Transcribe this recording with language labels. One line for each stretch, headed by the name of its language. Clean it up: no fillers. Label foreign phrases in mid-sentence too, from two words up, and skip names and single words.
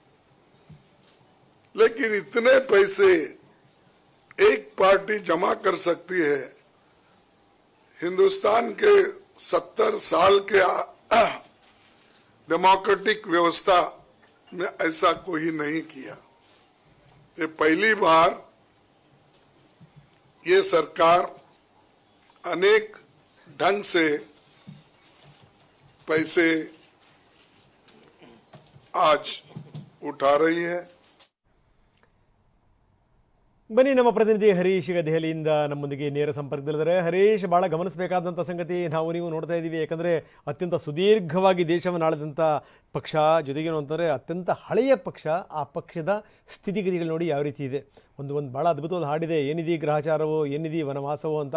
Hindi: लेकिन इतने पैसे एक पार्टी जमा कर सकती है, हिंदुस्तान के 70 साल के डेमोक्रेटिक व्यवस्था में ऐसा कोई नहीं किया. ये पहली बार ये सरकार अनेक ढंग से पैसे आज उठा रही है.
Kannada: ಬನ್ನಿ, ನಮ್ಮ ಪ್ರತಿನಿಧಿ ಹರೀಶ್ ಈಗ ದೆಹಲಿಯಿಂದ ನಮ್ಮೊಂದಿಗೆ ನೇರ ಸಂಪರ್ಕದಲ್ಲಿದ್ದಾರೆ. ಹರೀಶ್, ಭಾಳ ಗಮನಿಸಬೇಕಾದಂಥ ಸಂಗತಿ ನಾವು ನೀವು ನೋಡ್ತಾ ಇದ್ದೀವಿ. ಯಾಕಂದರೆ ಅತ್ಯಂತ ಸುದೀರ್ಘವಾಗಿ ದೇಶವನ್ನು ಆಳಿದಂಥ ಪಕ್ಷ, ಜೊತೆಗೇನು ಅಂತಂದರೆ ಅತ್ಯಂತ ಹಳೆಯ ಪಕ್ಷ. ಆ ಪಕ್ಷದ ಸ್ಥಿತಿಗತಿಗಳು ನೋಡಿ ಯಾವ ರೀತಿ ಇದೆ. ಒಂದು ಭಾಳ ಅದ್ಭುತವಾದ ಹಾಡಿದೆ, ಏನಿದೆ ಗ್ರಹಚಾರವೋ ಏನಿದೆ ವನವಾಸವೋ ಅಂತ.